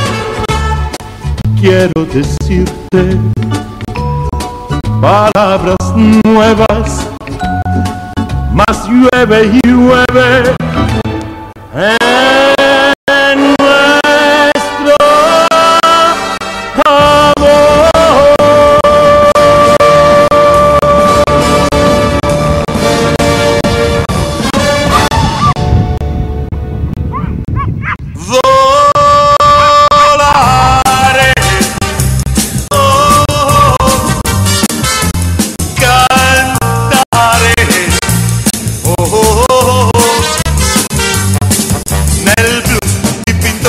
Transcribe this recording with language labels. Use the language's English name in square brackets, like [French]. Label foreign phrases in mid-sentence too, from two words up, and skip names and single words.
[Spanish] Quiero decirte palabras nuevas, mas llueve y llueve en nuestro amor. [Italian] Volare, oh, cantare, oh, oh, oh, nel blu dipinto